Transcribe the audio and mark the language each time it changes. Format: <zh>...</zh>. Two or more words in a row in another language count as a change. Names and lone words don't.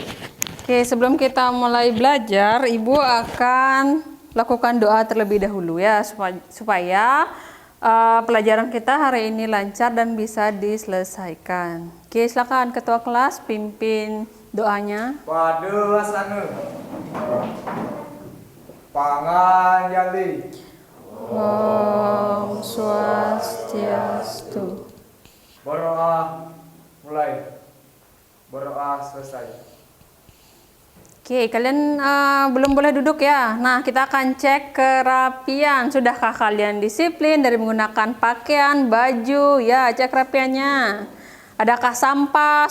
<id>Oke, sebelum kita mulai belajar, Ibu akan lakukan doa terlebih dahulu ya, supaya pelajaran kita hari ini lancar dan bisa diselesaikan. Oke, silakan Ketua Kelas pimpin doanya. Pada asana. Pangan Yali. Om Swastiastu. Berdoa mulai. Berdoa selesai. Oke, kalian belum boleh duduk ya. Nah, kita akan cek kerapian. Sudahkah kalian disiplin dari menggunakan pakaian, baju? Ya, cek kerapiannya. Adakah sampah?</id>